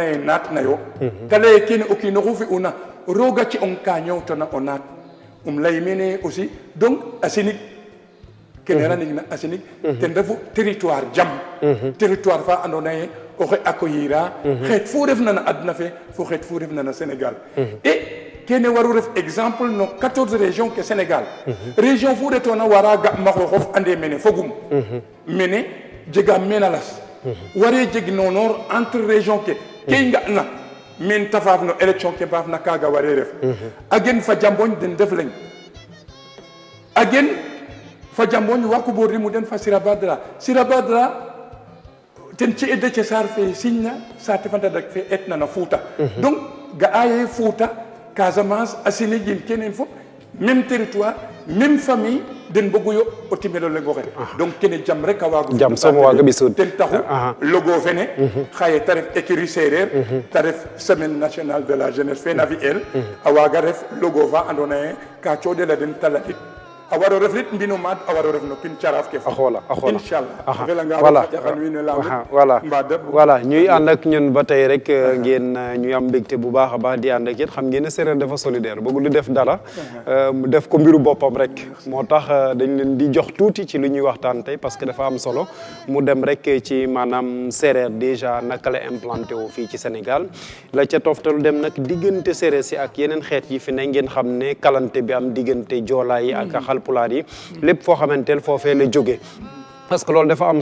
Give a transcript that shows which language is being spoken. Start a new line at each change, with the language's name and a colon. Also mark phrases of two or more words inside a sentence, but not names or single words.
Serer: yee naat na yo te leye kene o kiin oxu fi'una rooga ci'ong ka ñoowtona o naat lay mene
French: aussi donc
Serer: a sinig kene ranig na a sinig ten refu territoire jam territoire fa andoona yee oxe accueillir xeet fu refna na adna fe fo xeet fu refna na Sénégal et kene waru ref exemple no 14 régions ke Sénégal région fu retona wara ga ma xooxof ande mene fogum mene jega mena las ware jeg noonor
French: entre région
Serer: ke i nga'na men ta faaf no élection ke mbaaf na kaaga ware ref a gen fa jamboñ den def leŋ a gen fa jamboñ wa kuɓordimu den fa Sirabadra ten ci e Déthié Sarr fe signa saate fa Ndadak fe etna na Fouta donc ga'a ye Fouta Casamance a sinigin kenen fop
French: même territoire même famille
Serer: den mboguyo o timelo le ngoxe donc kene jam rek a waagu jam soom waaga ɓisud ten taxu logo fene xaye te ref écurie Sereer te ref
French: semaine nationale de la jeunesse
Serer: fe na fi'el a waaga ref logo fa andoona yee ka cooɗel a den ta ladit a waro ref rit mbino maad a waro ref no pin caraaf ke fa inchallah a felanga roog xaƴaxan wiin we laamu
Wolof: voilà ñuy ànd ak ñun ba tey rek ngeen ñuy am mbégte bu baax a baax di ànd ak yéen xam ngeen ne Sereer dafa solidaire bëgg lu def dara def ko mbiru boppam rek moo tax dañ leen di jox tuuti ci lu ñuy waxtaan tey
French: parce que
Wolof: dafa am solo mu dem rek ci maanaam Sereer déjà naka la implanté wu fii ci Sénégal la ca toftalu dem nag diggante Sereer si ak yeneen xeet yi fi ne ngeen xam ne kalante bi am diggante joolaa yi ak pulaar yi lépp foo xamanteel foofee la jóge
French: parce que
Wolof: loolu dafa am